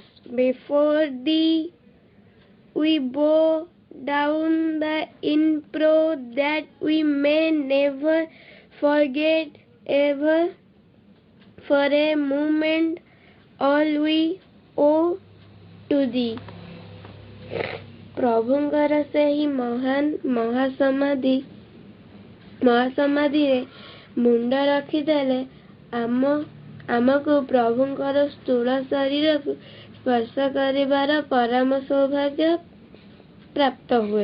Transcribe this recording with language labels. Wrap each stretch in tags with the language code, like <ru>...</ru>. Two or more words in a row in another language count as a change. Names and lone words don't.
<en>Before thee we bow down the imprint that we may never forget ever for a moment all we owe to thee.</en> <or>ପ୍ରଭୁଙ୍କର ସେହି ମହାନ ମହାସମାଧିରେ ମୁଣ୍ଡ ରଖିଦେଲେ ଆମକୁ ପ୍ରଭୁଙ୍କର ସ୍ଥୂଳ ଶରୀରକୁ ସ୍ପର୍ଶ କରିବାର ପରମ ସୌଭାଗ୍ୟ ପ୍ରାପ୍ତ ହୁଏ।</or>